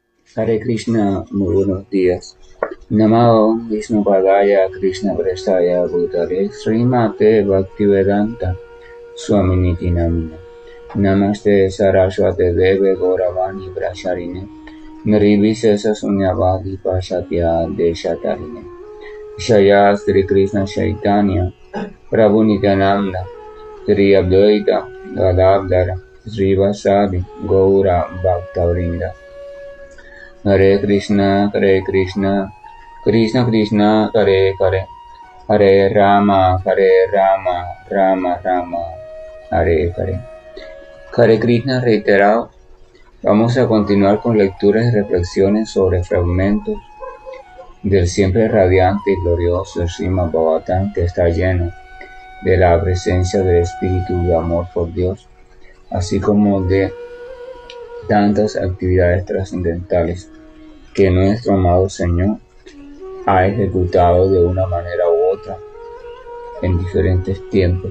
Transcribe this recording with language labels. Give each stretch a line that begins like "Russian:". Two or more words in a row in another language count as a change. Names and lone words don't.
Spanish: Hare Krishna, muy buenos días.
Sanskrit: नमो विष्णु पादाय कृष्ण प्रेष्ठाय भूतले श्रीमते भक्तिवेदान्त स्वामिनिति नामिने नमस्ते सारस्वते देवे गौरवाणी प्रचारिणे निर्विशेष शून्यवादि पाश्चात्य देशतारिणे जय श्री कृष्ण चैतन्य प्रभु नित्यानन्द श्री अद्वैत गदाधर श्री वासादि गौर भक्तवृन्द हरे कृष्ण, कृष्ण कृष्ण, हरे हरे, हरे राम, राम राम, हरे हरे.
Spanish: Hare Krishna reiterado. Vamos a continuar con lecturas y reflexiones sobre fragmentos del siempre radiante y glorioso Srimad Bhagavatam, que está lleno de la presencia del espíritu de amor por Dios, así como de tantas actividades trascendentales que nuestro amado Señor ha ejecutado de una manera u otra en diferentes tiempos,